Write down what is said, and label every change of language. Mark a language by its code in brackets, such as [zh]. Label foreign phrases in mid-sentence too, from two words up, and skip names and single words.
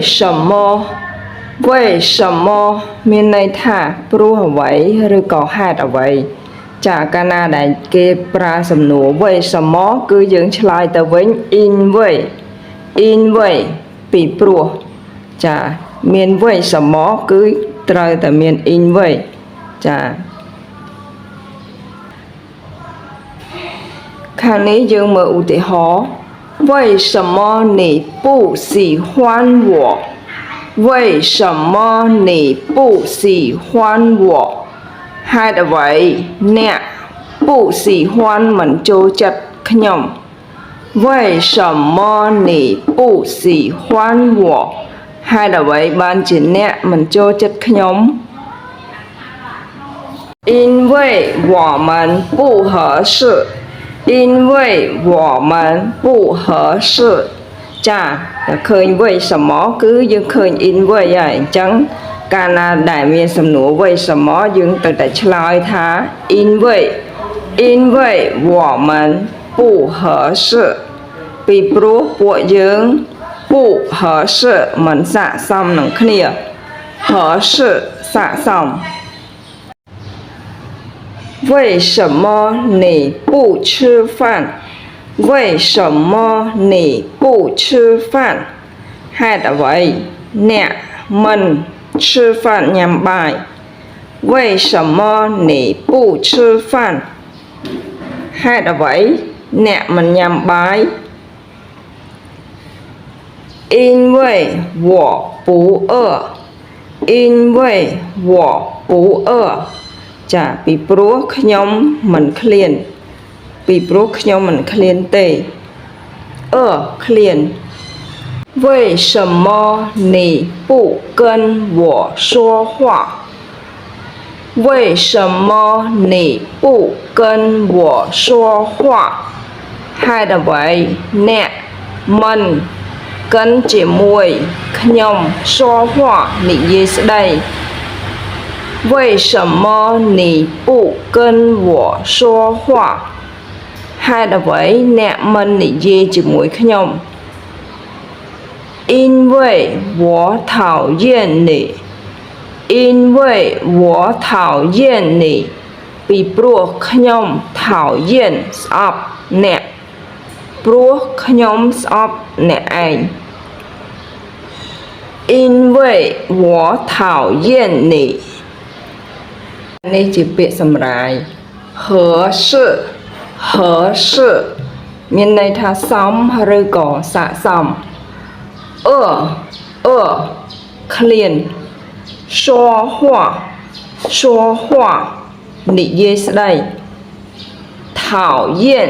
[km] 什么មានន័យថាព្រោះអ្វីឬក៏ហេតុអ្វីចាកាលណាដែលគេប្រើសំណួរ为什么គឺយើងឆ្លើយទៅវិញ因为ពីព្រោះចាមាន为什么គឺត្រូវតែមាន因为ចា ខាងនេះយើងមើលឧទាហរណ៍ [zh] 为什么你不喜欢我为什么你不喜欢我 [km] ហេតុអ្វីអ្នក [zh] 不喜欢 [km] មិនចូលចិត្តខ្ញុំ [zh] 为什么你不喜欢我 [km] ហេតុអ្វីបានជាអ្នកមិនចូលចិត្តខ្ញុំ [zh] 因为我们不合适因为我们不合适 [km] ចាតែ ឃើញ为什么គឺយើងឃើញ因为ហើយអញ្ចឹងកាលណាដែលមានសំណួរ为什么យើងត្រូវតែឆ្លើយថា [zh] 因为我们不合适 [km] ពីព្រោះពួកយើង [zh] 不合适 [km] មិនស័ក្តិសមនឹងគ្នា合适ស័ក្តិសម [zh] 为什么你不吃饭为什么你不吃饭 [km] ហេតុអ្វីអ្នកមិន [zh] 吃饭 [km] ញ៉ាំបាយ [zh] 为什么你不吃饭 [km] ហេតុអ្វីអ្នកមិនញ៉ាំបាយ [zh] 因为我不饿因为我不饿 [km] ចាពីព្រោះខ្ញុំមិនឃ្លានពី ព្រោះខ្ញុំមិនឃ្លានទេឃ្លាន [zh] 为什么你不跟我说话为什么你不跟我说话 [km] ហេតុអ្វីអ្នកមិនកិនជាមួយខ្ញុំ [zh] 说话 [km] និយាយស្ដី [zh] 为什么你不跟我说话 [km] ហេតុអ្វីអ្នកមិននិយាយជាមួយខ្ញុំ [zh] 因为我讨厌你因为我讨厌你 [km] ពីព្រោះខ្ញុំ [zh] 讨厌 [km] ស្អប់អ្នកព្រោះខ្ញុំស្អប់អ្នកឯង [zh] 因为我讨厌你 [km] នេះជាពាក្យសម្រាយ [zh] 合 [km] 适មានន័យថាសមឬក៏ស័ក្តិសមឃ្លាន说话និយាយស្ដី讨厌